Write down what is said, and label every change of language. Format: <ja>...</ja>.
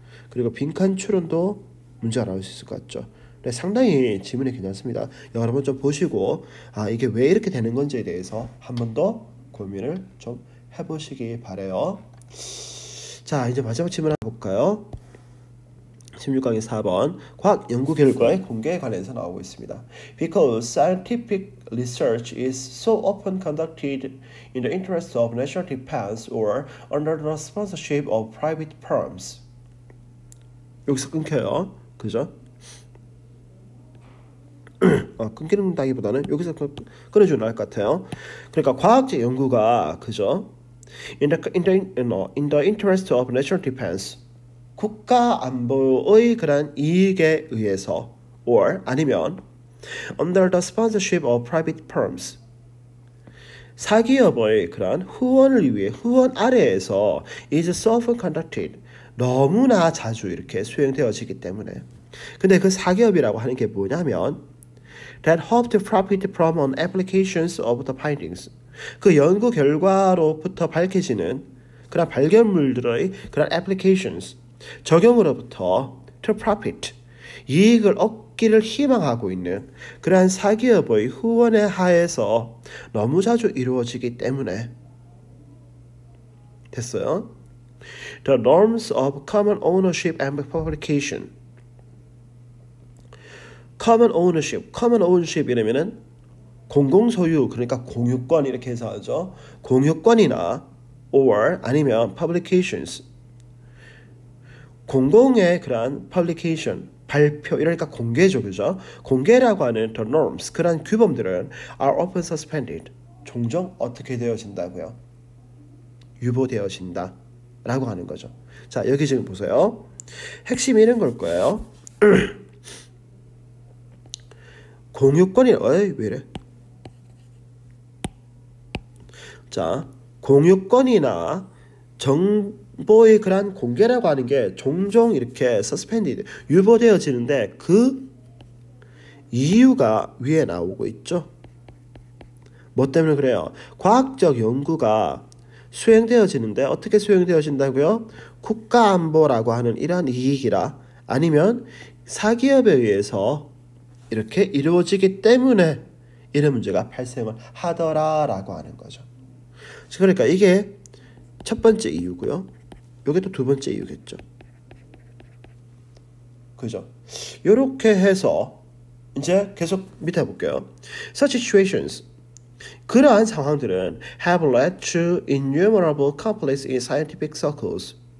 <ko>그리고 빈칸 추론도 문제가 나올 수 있을 것 같죠. 네, 상당히 지문이 괜찮습니다. 여러분 좀 보시고 이게 왜 이렇게 되는 건지에 대해서 한 번 더 고민을 좀 해보시기 바래요. 자, 이제 마지막 질문 한번 볼까요? 16강의 4번 과학 연구 결과의 공개에 관해서 나오고 있습니다.</ko> <en>Because scientific research is so often conducted in the interest of national defense or under the sponsorship of private firms.</en> <ko>여기서 끊겨요. 그죠? 끊기는다기보다는 여기서 끊어주면 나을 것 같아요. 그러니까 과학적 연구가 그죠?</ko> <en>In the interest of national defense.</en> <ko>국가 안보의 그런 이익에 의해서 or 아니면</ko> <en>under the sponsorship of private firms</en> <ko>사기업의 그런 후원을 위해 후원 아래에서</ko> <en>is so often conducted</en> <ko>너무나 자주 이렇게 수행되어지기 때문에 근데 그 사기업이라고 하는 게 뭐냐면</ko> <en>that hope to profit from on applications of the findings</en> <ko>그 연구 결과로부터 밝혀지는 그런 발견물들의 그런 applications 적용으로부터</ko> <en>to profit</en> <ko>이익을 얻기를 희망하고 있는 그러한 사기업의 후원에 하에서 너무 자주 이루어지기 때문에 됐어요.</ko> <en>The norms of common ownership and publication.</en> <ko>common ownership이라면은 공공소유 그러니까 공유권 이렇게 해서 하죠. 공유권이나 or 아니면 publications 공공의 그러한 publication, 발표, 이러니까 공개죠, 그죠?</ko> <en>공개라고 하는 the norms, 그러한 규범들은 are often suspended.</en> <ko>종종 어떻게 되어진다고요? 유보되어진다 라고 하는 거죠. 자, 여기 지금 보세요. 핵심이 이런 걸 거예요. 공유권이, 왜 이래? 자, 공유권이나 정보의 그런 공개라고 하는 게 종종 이렇게 suspended, 유보되어지는데 그 이유가 위에 나오고 있죠. 뭐 때문에 그래요? 과학적 연구가 수행되어지는데 어떻게 수행되어진다고요? 국가안보라고 하는 이러한 이익이라 아니면 사기업에 의해서 이렇게 이루어지기 때문에 이런 문제가 발생을 하더라라고 하는 거죠. 그러니까 이게 첫 번째 이유고요. 이게 또 두 번째 이유겠죠. 그죠? 요렇게 해서 이제 계속 밑에 볼게요.</ko> <en>Such situations.</en> <ko>그러한 상황들은</ko> <en>have led to innumerable conflicts in scientific circles.</en>